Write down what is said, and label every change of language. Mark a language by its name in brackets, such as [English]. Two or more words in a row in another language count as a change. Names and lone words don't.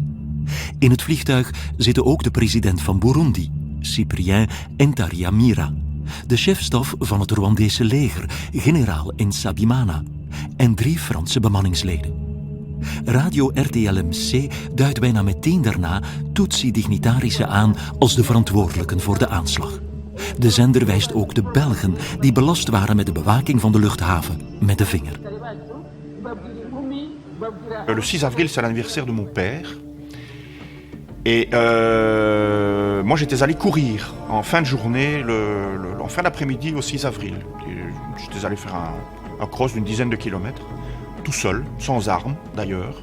[Dutch] In het vliegtuig zitten ook de president van Burundi, Cyprien Ntaryamira, de chefstaf van het Rwandese leger, generaal Nsabimana, en 3 Franse bemanningsleden. Radio RTLMC duidt bijna meteen daarna Tutsi-dignitarissen aan als de verantwoordelijken voor de aanslag. De zender wijst ook de Belgen die belast waren met de bewaking van de luchthaven met de vinger. [French] Le 6 avril, c'est l'anniversaire de mon père. Et moi, j'étais allé courir en fin de journée, en fin d'après-midi au 6 avril. J'étais allé faire un cross d'une dizaine de kilomètres, tout seul, sans armes d'ailleurs.